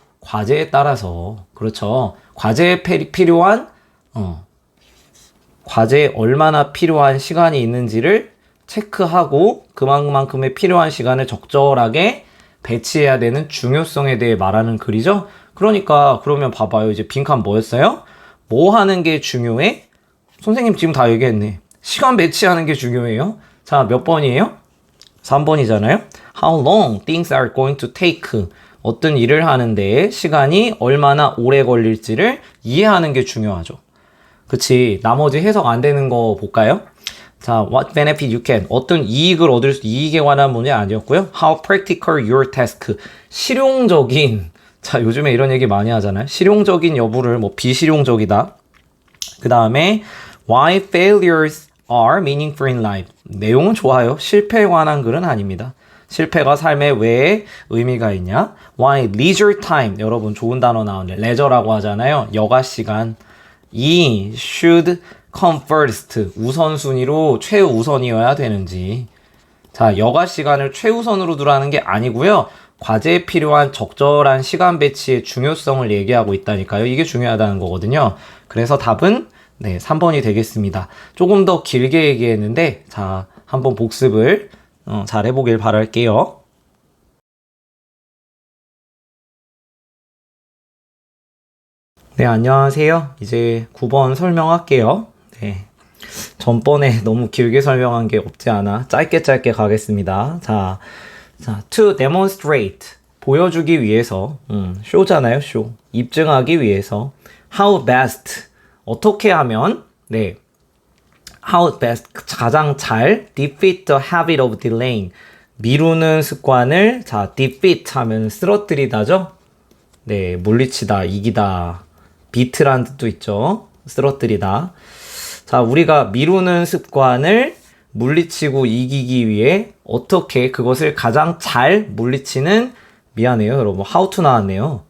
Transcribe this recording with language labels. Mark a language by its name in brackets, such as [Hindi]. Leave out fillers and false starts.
[Korean] 과제에 따라서. 그렇죠. 과제에 필요한, 과제에 얼마나 필요한 시간이 있는지를 체크하고 그만큼의 필요한 시간을 적절하게 배치해야 되는 중요성에 대해 말하는 글이죠. 그러니까 그러면 봐봐요. 이제 빈칸 뭐였어요? 뭐 하는 게 중요해? 선생님 지금 다 얘기했네. 시간 배치하는 게 중요해요. 자, 몇 번이에요? 3번이잖아요. [English] How long things are going to take. [Korean] 어떤 일을 하는데 시간이 얼마나 오래 걸릴지를 이해하는 게 중요하죠. 그치. 나머지 해석 안 되는 거 볼까요? [English] 자, what benefit you can. [Korean] 어떤 이익을 얻을 수, 이익에 관한 문제 아니었고요. [English] How practical your task. [Korean] 실용적인. 자, 요즘에 이런 얘기 많이 하잖아요. 실용적인 여부를 뭐 비실용적이다. 그 다음에 [English] why failures are meaningful in life. [Korean] 내용은 좋아요. 실패에 관한 글은 아닙니다. 실패가 삶에 왜 의미가 있냐? [English] Why leisure time. [Korean] 여러분 좋은 단어 나오네. 레저라고 하잖아요. 여가 시간. 이 [English] should come first. [Korean] 우선순위로 최우선이어야 되는지. 자, 여가 시간을 최우선으로 두라는 게 아니고요. 과제에 필요한 적절한 시간 배치의 중요성을 얘기하고 있다니까요. 이게 중요하다는 거거든요. 그래서 답은 네, 3번이 되겠습니다. 조금 더 길게 얘기했는데 자, 한번 복습을 잘 해보길 바랄게요. 네, 안녕하세요. 이제 9번 설명할게요. 네. 전번에 너무 길게 설명한 게 없지 않아 짧게 가겠습니다. 자, [English] to demonstrate. [Korean] 보여주기 위해서. show잖아요, show. 입증하기 위해서. [English] how best. [Korean] 어떻게 하면, 네. how best. 가장 잘 [English] defeat the habit of delaying. [Korean] 미루는 습관을, 자, defeat 하면 쓰러뜨리다죠? 네, 물리치다, 이기다. beat란 뜻도 있죠. 쓰러뜨리다. 자, 우리가 미루는 습관을 물리치고 이기기 위해 어떻게 그것을 가장 잘 물리치는, 미안해요 여러분, how to 나왔네요.